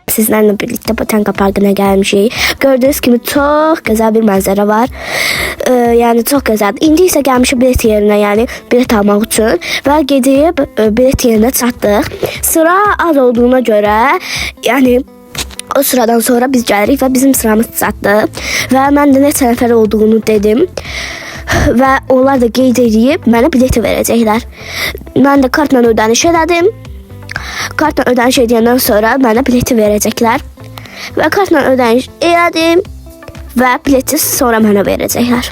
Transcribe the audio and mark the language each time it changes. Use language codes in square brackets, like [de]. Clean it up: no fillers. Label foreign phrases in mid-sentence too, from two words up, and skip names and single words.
[tr] sizlerle birlikte Botanika Parkı'na gelmişik. Gördüğünüz gibi çok güzel bir manzara var. Yani çok güzel. İndi ise gelmişik bilet yerine, yani bilet almak için. Ve gidip bilet yerine çattık. [az] Sıra az olduğuna göre, yani o sıradan sonra biz gəlirik və bizim sıramız çatdı. Və mən də neçə nəfər olduğunu dedim. Və onlar da qeyd edib mənə bileti verəcəklər. Mən də kartla ödəniş elədim. Kartla ödəniş edəndən sonra mənə bileti verəcəklər. Və kartla ödəniş elədim və bileti sonra mənə verəcəklər.